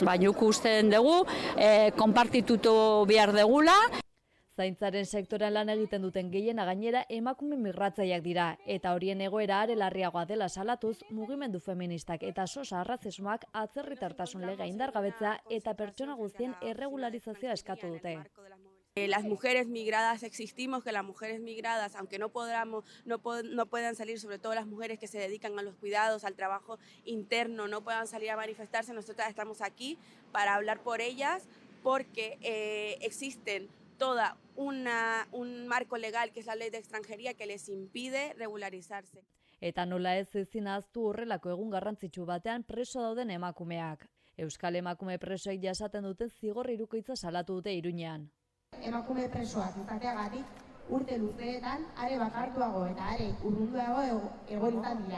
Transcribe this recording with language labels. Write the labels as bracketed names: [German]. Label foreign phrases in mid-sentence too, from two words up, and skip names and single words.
[Basque] Baina usten dugu, konpartitutu behar degula. Zaintzaren sektoran lan egiten duten gehiena gainera emakume migratzaileak dira, eta horien egoera are larriagoa dela salatuz, mugimendu feministak eta sosa arrazismoak atzerritartasun legea indargabetzea eta pertsona guztien erregularizazioa eskatu dute. [Spanish] Las mujeres migradas existimos, que las mujeres migradas, aunque no puedan salir, sobre todo las mujeres que se dedican a los cuidados, al trabajo interno, no puedan salir a manifestarse, nosotras estamos aquí para hablar por ellas, porque existen toda un marco legal, que es la ley de extranjería, que les impide regularizarse. [Basque] Eta nola ez ezin ahaztu horrelako egun garrantzitsu batean preso dauden emakumeak. Euskal emakume presoek jasaten duten zigor irukoitza salatu dute Iruñean. Emakume presoak izateagatik urte luzeetan are bakartuago eta are urrunduago egoetan dira.